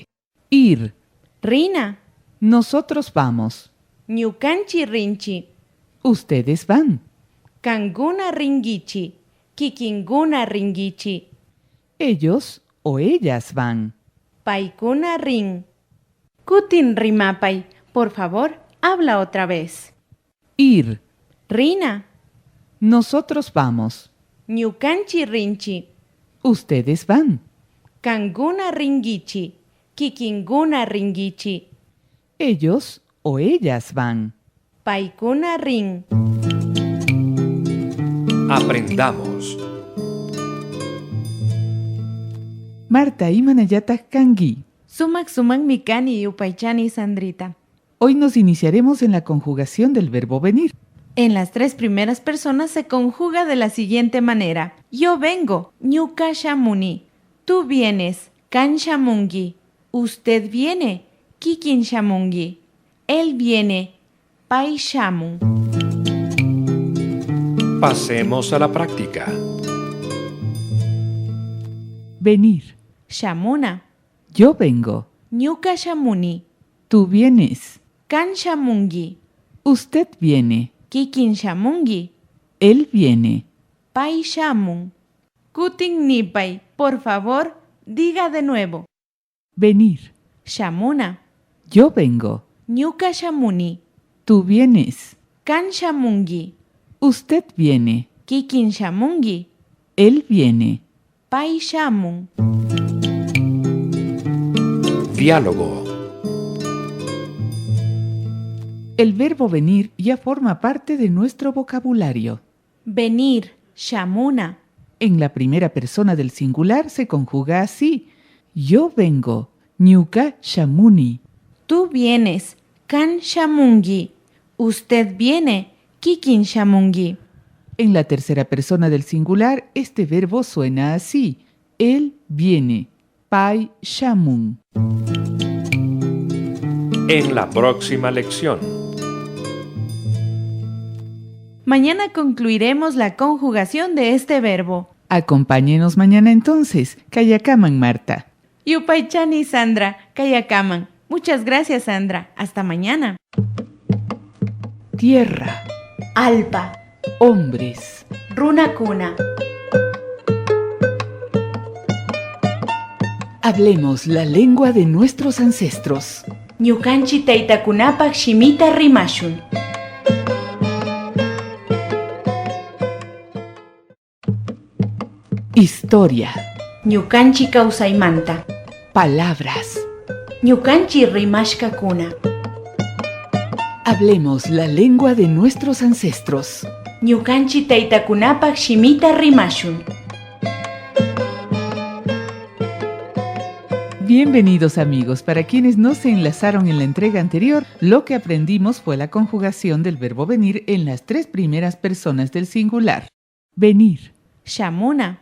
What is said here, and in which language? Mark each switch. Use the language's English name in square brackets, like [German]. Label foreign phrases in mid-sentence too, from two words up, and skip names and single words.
[Spanish] Ir, [Quechua] Rina, [Spanish] nosotros vamos, [Quechua] Ñukanchi rinchi, [Spanish] ustedes van, [Quechua] kanguna ringichi, kikinguna ringichi. [Spanish] ellos o ellas van. [Quechua] Paikuna ring. Kutin rimapay. [Spanish] Por favor, habla otra vez. Ir, [Quechua] Rina, [Spanish] nosotros vamos, [Quechua] Ñukanchi rinchi, [Spanish] ustedes van, [Quechua] Kanguna ringichi, kikinguna ringichi. [Spanish] Ellos o ellas van. [Quechua] Paikuna ring. [Spanish] Aprendamos. [Quechua] Marta imanayata kangi. Sumak mikani yupaychani Sandrita. [Spanish] Hoy nos iniciaremos en la conjugación del verbo venir. En las 3 primeras personas se conjuga de la siguiente manera. Yo vengo, [Quechua] ñuka shamuni. [Spanish] Tú vienes, [Quechua] kan shamungi. [Spanish] Usted viene, [Quechua] kikin shamungi. [Spanish] Él viene, [Quechua] pai shamun. [Spanish] Pasemos a la práctica. Venir. [Quechua] Shamuna, [Spanish] Yo vengo. [Quechua] ñuka shamuni. [Spanish] Tú vienes. [Quechua] Kan shamungi. [Spanish] Usted viene. [Quechua] Kikin shamungi. [Spanish] Él viene. [Quechua] Pai shamun. Kutin nipay, [Spanish] por favor, diga de nuevo. Venir. [Quechua] Shamuna, [Spanish] Yo vengo. [Quechua] ñuka shamuni. [Spanish] Tú vienes. [Quechua] Kan shamungi. [Spanish] Usted viene. [Quechua] Kikin shamungi. [Spanish] Él viene. [Quechua] Pai shamun. [Spanish] Diálogo. El verbo venir ya forma parte de nuestro vocabulario. Venir, shamuna. En la primera persona del singular se conjuga así. Yo vengo. [Quechua] Ñuka shamuni. [Spanish] Tú vienes, [Quechua] kan shamungi. [Spanish] Usted viene, [Quechua] kikin shamungi. [Spanish] En la tercera persona del singular, este verbo suena así. Él viene. [Quechua] Pai shamun. [Spanish] En la próxima lección. Mañana concluiremos la conjugación de este verbo. Acompáñenos mañana entonces. [Quechua] Kayakaman, Marta. Yupaychani Sandra, kayakaman. [Spanish] Muchas gracias, Sandra. Hasta mañana. Tierra. [Quechua] Alpa, [Spanish] Hombres. [Quechua] runakuna. [Spanish] Hablemos la lengua de nuestros ancestros. [Quechua] Ñukanchi taytakunapak shimita rimashun. [Spanish] Historia. [Quechua] Ñukanchi kawsaymanta. [Spanish] Palabras. [Quechua] Ñukanchi rimashkakuna. [Spanish] Hablemos la lengua de nuestros ancestros. [Quechua] Ñukanchi taytakunapak shimita rimashun. [Spanish] Bienvenidos amigos, para quienes no se enlazaron en la entrega anterior, lo que aprendimos fue la conjugación del verbo venir en las 3 primeras personas del singular. Venir. [Quechua] Shamuna,